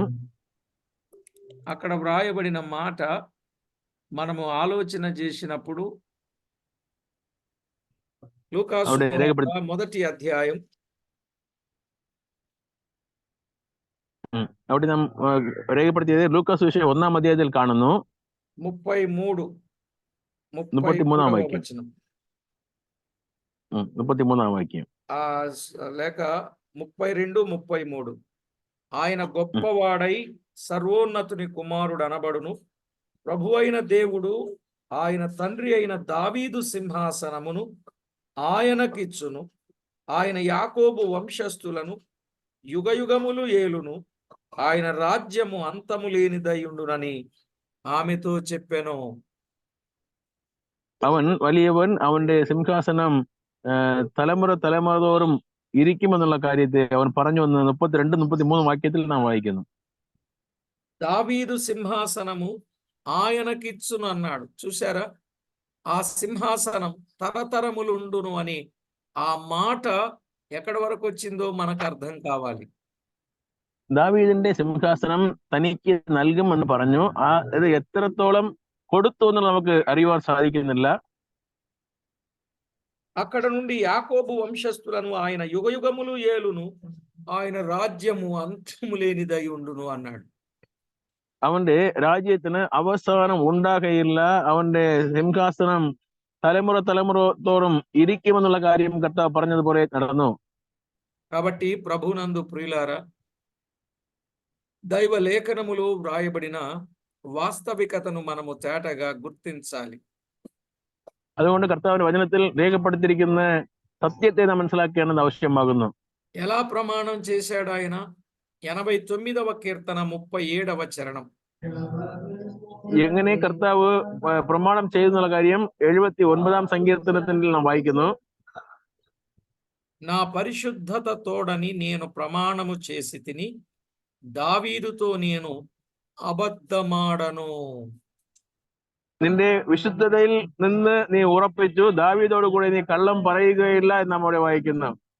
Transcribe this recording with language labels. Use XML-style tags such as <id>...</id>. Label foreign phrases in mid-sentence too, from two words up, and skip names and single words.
<te>అక్కడ వ్రాయబడిన మాట మనము ఆలోచన చేసినప్పుడు లూకా సువార్త మొదటి అధ్యాయం</te> <ml>അവിടെ നാം രേഖപ്പെടുത്തിയത് ലൂക്കാ സുവിശേഷം 1-ാം അധ്യായത്തിൽ കാണുന്നു 33ാം വചനം.</ml> <te>33ാം వాక్యం లేక 32, 33. ఆయన గొప్పవాడై సర్వోన్నతుని కుమారుడు అనబడును, ప్రభువైన దేవుడు ఆయన తండ్రి అయిన దావీదు సింహాసనమును ఆయనకిచ్చును, ఆయన యాకోబు వంశస్థులను యుగయుగములు ఏలును, ఆయన రాజ్యము అంతము లేనిదయుండునని ఆమెతో చెప్పెను.</te> <ml>അവൻ വലിയവൻ, അവന്റെ സിംഹാസനം തലമുറതോറും ഇരിക്കുമെന്നുള്ള കാര്യത്തെ അവൻ പറഞ്ഞു എന്ന് 32, 33 വാക്യത്തിൽ നാം വായിക്കുന്നു.</ml> <te>దావీదు సింహాసనము ఆయనకిచ్చును అన్నాడు. చూసారా, ఆ సింహాసనం తరతరములుండును అని ఆ మాట ఎక్కడి వరకు వచ్చిందో మనకు అర్థం కావాలి.</te> <ml>ദാവീദിന്റെ സിംഹാസനം തനിക്ക് നൽകും എന്ന് പറഞ്ഞു. അത് എത്രത്തോളം കൊടുത്തു എന്ന് നമുക്ക് അറിയുവാൻ സാധിക്കുന്നില്ല.</ml> <te>అక్కడ నుండి యాకోబు వంశస్థులను ఆయన యుగయుగములు ఏలును, ఆయన రాజ్యము అంతము లేనిదై ఉండును అన్నాడు.</te> <ml>അവന്റെ രാജ്യത്തിന് അവസാനം ഉണ്ടാകയില്ല, അവന്റെ സിംഹാസനം തലമുറത്തോറും ഇരിക്കുമെന്നുള്ള കാര്യം കർത്താവ് പറഞ്ഞതുപോലെ നടന്നു.</ml> <te>కాబట్టి ప్రభునందు ప్రియులారా, దైవ లేఖనములో వ్రాయబడిన వాస్తవికతను మనము తేటగా గుర్తించాలి.</te> <ml>അതുകൊണ്ട് കർത്താവിന്റെ വചനത്തിൽ രേഖപ്പെടുത്തിയിരിക്കുന്ന സത്യത്തെ നാം മനസ്സിലാക്കേണ്ടത് ആവശ്യമാകുന്നു.</ml> <te>ఎలా ప్రమాణం చేశాడు ఆయన? 89వ కీర్తన 37వ చరణం.</te> <ml>എങ്ങനെ കർത്താവ് പ്രമാണം ചെയ്യുന്നുള്ള കാര്യം 79ാം സങ്കീർത്തനത്തിൽ നാം വായിക്കുന്നു.</ml> <te>నా పరిశుద్ధత తోడని నేను ప్రమాణము చేసి తిని, దావీదుతో నేను అబద్ధమాడను.</te> <ml>നിന്റെ വിശുദ്ധതയിൽ നിന്ന് നീ ഉറപ്പിച്ചു, ദാവീദോട് കൂടെ നീ കള്ളം പറയുകയില്ല എന്ന് നമ്മോട് വായിക്കുന്നു.</ml>